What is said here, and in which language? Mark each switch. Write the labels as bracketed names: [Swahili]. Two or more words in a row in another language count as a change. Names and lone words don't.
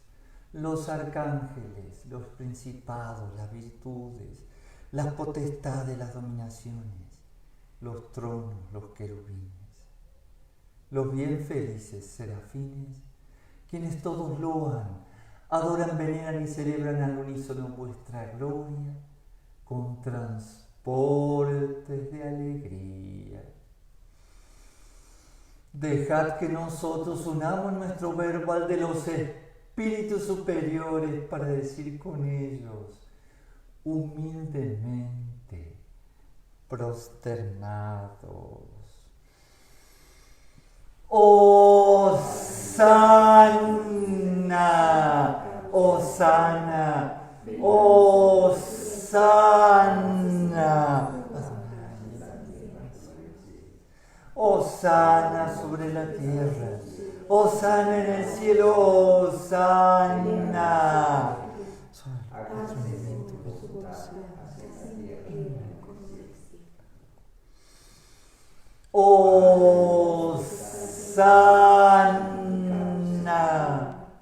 [Spanish] los arcángeles, los principados, las virtudes, las potestades, las dominaciones, los tronos, los querubines, los bien felices serafines, quienes todos loan, adoran, veneran y celebran al unísono vuestra gloria con transportes de alegría. Dejad que nosotros unamos nuestro verbo al de los espíritus superiores para decir con ellos, humildemente prosternados: Hosanna, Hosanna, Hosanna. Hosanna sobre la tierra, Hosanna en el cielo, Hosanna. Hosanna.